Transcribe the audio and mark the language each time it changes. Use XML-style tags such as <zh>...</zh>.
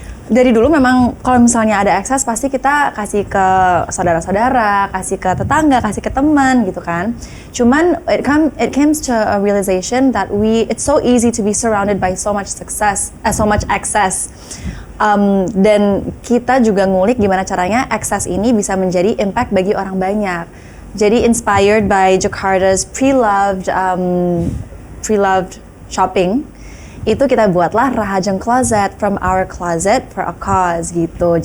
<id>Dari dulu memang kalau misalnya ada akses pasti kita kasih ke saudara-saudara, kasih ke tetangga, kasih ke teman gitu kan.</id> <en>Cuman it comes to a realization that it's so easy to be surrounded by so much success, so much access.</en> <id>Dan kita juga ngulik gimana caranya akses ini bisa menjadi impact bagi orang banyak.</id> <en>Jadi inspired by Jakarta's pre-loved shopping,</en> <id>itu kita buatlah</id> <en>Rahajeng Closet, from our closet for a cause gitu.</en>